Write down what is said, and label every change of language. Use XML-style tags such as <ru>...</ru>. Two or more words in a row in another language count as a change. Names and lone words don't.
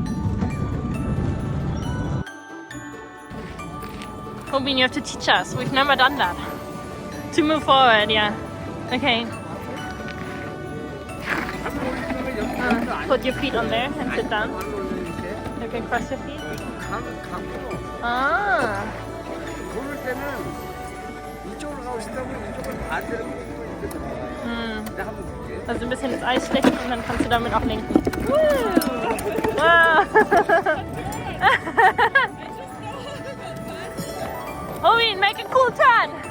<en>Hobin, you have to teach us. We've never done that. To move forward, yeah. Okay. Put your feet on there and sit down. You can cross your feet. Ah.</en> <ko>그럴 때는 이쪽으로 가고 싶다고 이쪽을 반대로</ko> <de>Also ein bisschen ins Eis stecken und dann kannst du damit auch lenken.</de> <en>Wow. Owen, make a cool turn!</en>